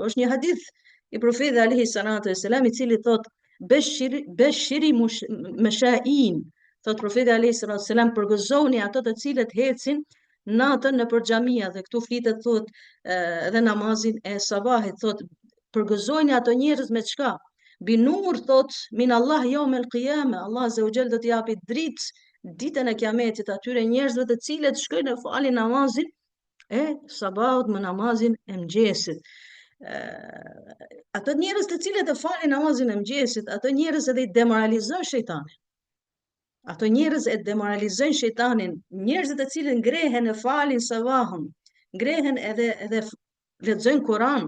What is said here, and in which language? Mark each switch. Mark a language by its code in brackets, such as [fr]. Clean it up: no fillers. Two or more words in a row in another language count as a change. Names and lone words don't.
[sq] Është një hadith i profetit [ar] عليه الصلاة والسلام [sq] i cili thot [ar] بشر المشائين, [sq] thot profeti [ar] عليه الصلاة والسلام, [sq] përgëzoni ato të cilët ecin natën nëpër xhamia, dhe këtu flitet thot edhe namazin e sabahit, thot përgëzojnë ato njerëz me çka? Binur, thot [ar] من الله يوم القيامة, الله عز وجل [sq] do t'i japi dritë ditën e kiametit atyre njerëzve të cilët shkojnë e falin namazin e sabahut me namazin e mëngjesit. Ato njerëz të cilët e falin namazin e mëngjesit, ato njerëz edhe i demoralizojnë shejtanin. Ato njerëz e demoralizojnë shejtanin, njerëzit të cilët ngrehen e falin sabahun, ngrehen edhe lexojnë Kur'an.